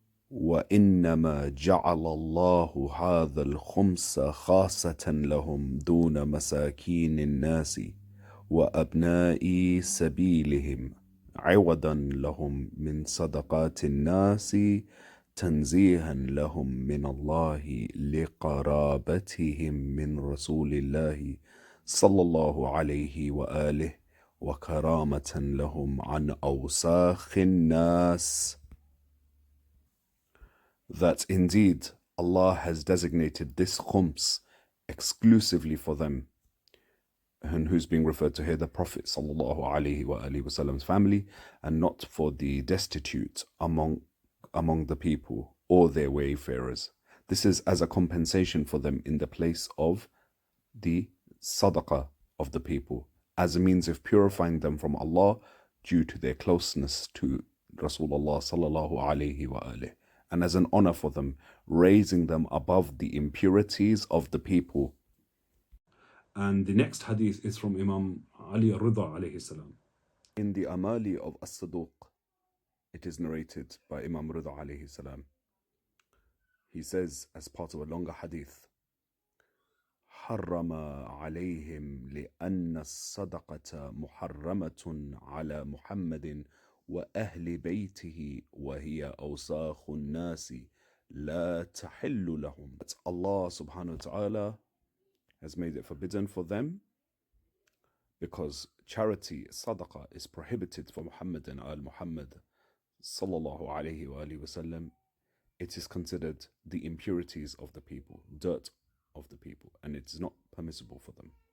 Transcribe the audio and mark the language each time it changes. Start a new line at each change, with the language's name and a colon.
Arabic: وإنما جعل الله هذا الخمس خاصة لهم دون مساكين الناس وأبناء سبيلهم عوضا لهم من صدقات الناس تنزيها لهم من الله لقرابتهم من رسول الله صلى الله عليه وآله وكرامة لهم عن أوساخ الناس.
English: That indeed Allah has designated this khums exclusively for them, and who's being referred to here, the Prophet sallallahu alaihi wasallam's family, and not for the destitute among the people or their wayfarers. This is as a compensation for them in the place of the sadaqah of the people, as a means of purifying them from Allah due to their closeness to Rasulullah sallallahu alaihi wasallam, and as an honor for them, raising them above the impurities of the people. And the next hadith is from Imam Ali al-Ridha alayhi salam. In the Amali of As-Saduq, it is narrated by Imam Ridha alayhi salam. He says, as part of a longer hadith,
Arabic: حرم عليهم لأن الصدقة محرمة على محمد وأهل بيته وهي أوساخ الناس لا تحل لهم.
English: But Allah subhanahu wa ta'ala has made it forbidden for them because charity, sadaqah, is prohibited for Muhammad and Al Muhammad sallallahu alayhi wa sallam. It is considered the impurities of the people, dirt of the people, and it is not permissible for them.